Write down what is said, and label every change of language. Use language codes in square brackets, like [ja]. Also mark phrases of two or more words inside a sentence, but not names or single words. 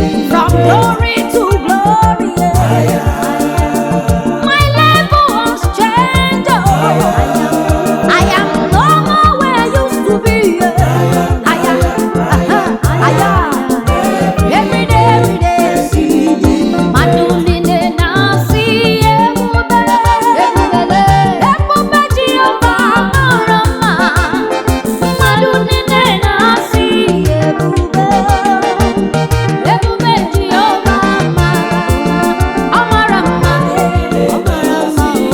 [en] From glory to glory. My level has changed. I am no more where I used to be. Higher, uh-huh, higher. Every day, every day. [ig] Mmadụ niile na-asị ebube. Ebube Jehova mara mma. Mmadụ niile na-asị ebube. Ebube Jehova mara mma. Ọ mara mma. Ọ mara mma.